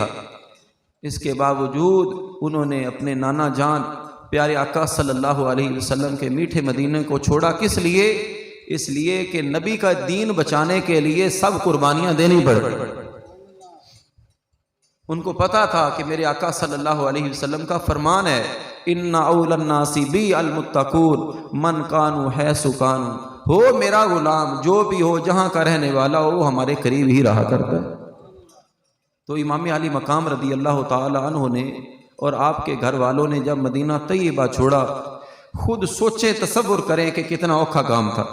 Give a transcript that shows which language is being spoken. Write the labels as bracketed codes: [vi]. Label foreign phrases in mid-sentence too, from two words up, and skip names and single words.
[ur] اس کے باوجود انہوں نے اپنے نانا جان پیارے آقا [ar] صلی اللہ علیہ وسلم [ur] کے میٹھے مدینے کو چھوڑا. کس لیے؟ اس لیے کہ نبی کا دین بچانے کے لیے سب قربانیاں دینی پڑ. ان کو پتا تھا کہ میرے آقا [ar] صلی اللہ علیہ وسلم [ur] کا فرمان ہے [ar] ان اول الناس بی المتقون من کانوا حیث کانوا، [ur] ہو میرا غلام جو بھی ہو جہاں کا رہنے والا ہو وہ ہمارے قریب ہی رہا کرتا ہے. تو امام علی مقام [ar] رضی اللہ تعالی عنہ [ur] نے اور آپ کے گھر والوں نے جب مدینہ طیبہ چھوڑا، خود سوچیں، تصور کریں کہ کتنا اوکھا کام تھا۔